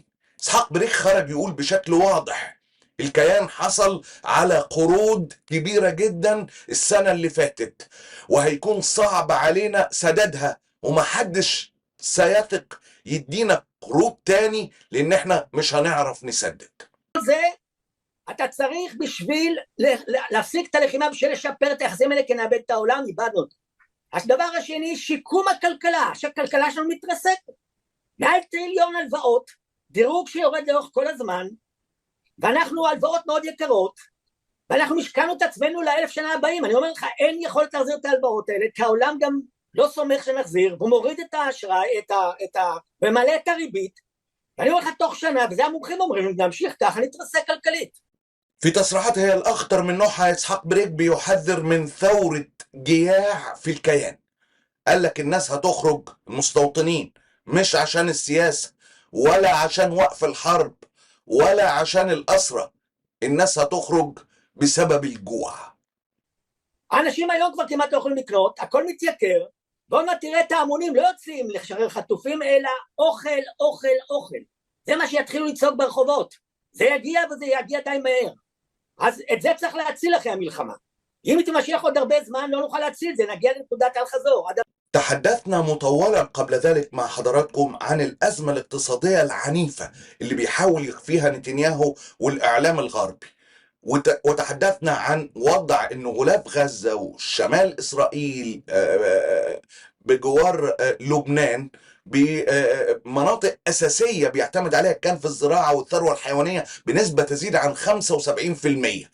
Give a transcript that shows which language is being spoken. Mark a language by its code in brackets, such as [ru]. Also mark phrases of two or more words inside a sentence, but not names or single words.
[ar] إسحاق بريك خرج يقول بشكل واضح الكيان حصل على قروض كبيرة جدا السنة اللي فاتت، وهيكون صعب علينا سدادها، ومحدش سيثق يدينا قروض تاني لان احنا مش هنعرف نسدد. [he] זה אתה צריך בשביל להפסיק את הלחימה, בשביל לשפר את היחסים האלה, כי נאבד את העולם, איבדנו אותו. הדבר השני, שיקום הכלכלה, שהכלכלה שלנו מתרסקת. 100 טריליון הלוואות, דירוג שיורד לאורך כל הזמן, ואנחנו הלוואות מאוד יקרות, ואנחנו משכנו את עצמנו ל1000 שנה הבאים. אני אומר לך, אין יכולת להחזיר את ההלוואות האלה, כי העולם גם לא סומך שנחזיר, והוא מוריד את האשראי, ומעלה את הריבית, ואני אומר לך תוך שנה, וזה המומחים אומרים, נמשיך ככה, נתרסק كلكليت. [ar] في تصريحات هي الأخطر من نوعها إسحاق بريك بيحذر من ثورة جياع في الكيان. قال لك الناس هتخرج، المستوطنين، مش عشان السياسة ولا عشان وقف الحرب ولا عشان الأسرة، الناس هتخرج بسبب الجوع. [he] האנשים היום כבר כמעט לא יכולים לקנות, הכל מתייקר, בואו תראה את ההמונים, לא יוצאים לשחרר חטופים, אלא אוכל, אוכל, אוכל. זה מה שיתחילו לצעוק ברחובות. זה יגיע וזה יגיע די מהר. אז את זה צריך להציל אחרי המלחמה. אם היא תמשך עוד הרבה זמן, לא נוכל להציל זה, נגיע לנקודת אל חזור. [ar] تحدثنا مطولا قبل ذلك مع حضراتكم عن الأزمة الاقتصادية العنيفة اللي بيحاول يخفيها نتنياهو والإعلام الغربي، وتحدثنا عن وضع إنه غلاف غزة وشمال إسرائيل بجوار لبنان بمناطق أساسية بيعتمد عليها كان في الزراعة والثروة الحيوانية بنسبة تزيد عن 75%.